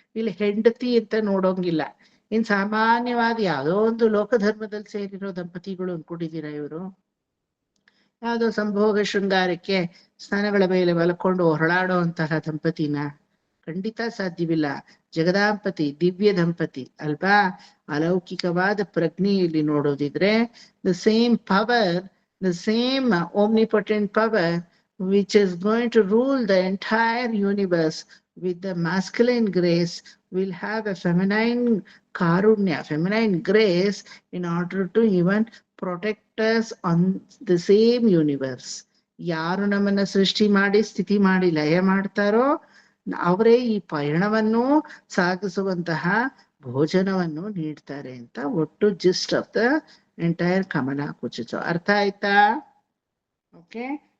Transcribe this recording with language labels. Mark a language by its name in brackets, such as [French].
[Kannada] ಇಲ್ಲಿ ಹೆಂಡತಿ ಅಂತ ನೋಡೋಂಗಿಲ್ಲ. ಇನ್ ಸಾಮಾನ್ಯವಾದ ಯಾವುದೋ ಒಂದು ಲೋಕಧರ್ಮದಲ್ಲಿ ಸೇರಿರೋ ದಂಪತಿಗಳು ಅನ್ಕೊಂಡಿದ್ದೀರಾ ಇವರು? ಯಾವುದೋ ಸಂಭೋಗ ಶೃಂಗಾರಕ್ಕೆ ಸ್ನಾನಗಳ ಮೇಲೆ ಮಲ್ಕೊಂಡು ಹೊರಳಾಡೋ ಅಂತಹ ದಂಪತಿನ? ಖಂಡಿತ ಸಾಧ್ಯವಿಲ್ಲ. ಜಗದಾಂಪತಿ ದಿವ್ಯ ದಂಪತಿ ಅಲ್ವಾ? ಅಲೌಕಿಕವಾದ ಪ್ರಜ್ಞೆಯಲ್ಲಿ ನೋಡೋದಿದ್ರೆ [English] The same power, the same omnipotent power which is going to rule the entire universe with the masculine grace will have a feminine karunya, feminine grace in order to even protect us on the same universe. [Kannada] ಯಾರು ನಮ್ಮನ್ನ ಸೃಷ್ಟಿ ಮಾಡಿ ಸ್ಥಿತಿ ಮಾಡಿ ಲಯ ಮಾಡ್ತಾರೋ ಅವರೇ ಈ ಪಯಣವನ್ನು ಸಾಗಿಸುವಂತಹ ಭೋಜನವನ್ನು ನೀಡ್ತಾರೆ ಅಂತ ಒಟ್ಟು [English] gist of the entire [Kannada] Kamala ಕುಚ. ಅರ್ಥ ಆಯ್ತಾ? ಓಕೆ.